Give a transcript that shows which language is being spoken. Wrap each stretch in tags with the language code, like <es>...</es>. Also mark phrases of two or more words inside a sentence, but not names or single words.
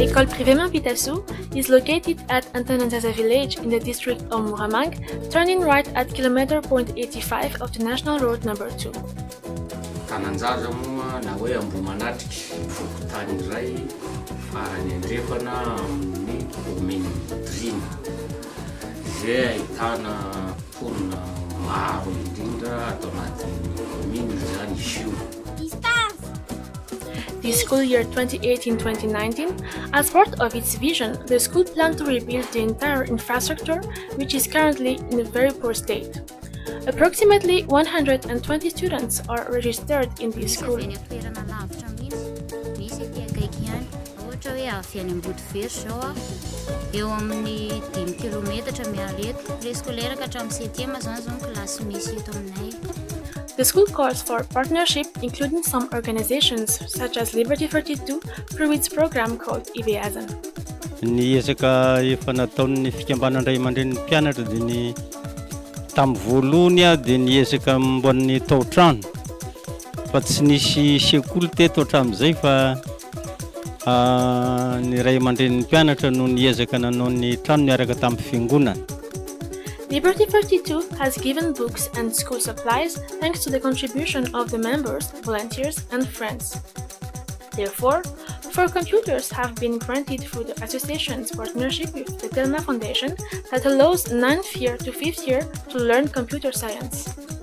<en>Privé Mampitasu is located at Antananzaza village in the district of Muramang, turning right at kilometer .85 of the National Road number 2.</en> <mg>Tananjaza moa na hoe Ambomanatriky vokotany iray farany andrefana amin'ny commune Drina izay ahitana mponina maro indrindra ato anatin'ny commune izany izy io.</mg> <en>This school year 2018-2019, as part of its vision, the school planned to rebuild the entire infrastructure, which is currently in a very poor state. Approximately 120 students are registered in this school. The school calls for partnership, including some organizations such as Liberty 42 through its program called IBEAZAN.</en> <mg>Ny ezaka efa nataon'ny fikambanana ray aman-dren'ny mpianatra dia ny tamin'ny voalohany dia ny ezaka mbonin'ny tao-trano fa tsy nisy sekoly teto hatramin'izay fa ny ray aman-dren'ny mpianatra no niezaka nanao ny trano niaraka tamin'ny fiangonana.</mg> <en>Liberty 42 has given books and school supplies thanks to the contribution of the members, volunteers, and friends. Therefore, 4 computers have been granted through the association's partnership with the Telma Foundation that allows 9th year to 5th year to learn computer science.</en>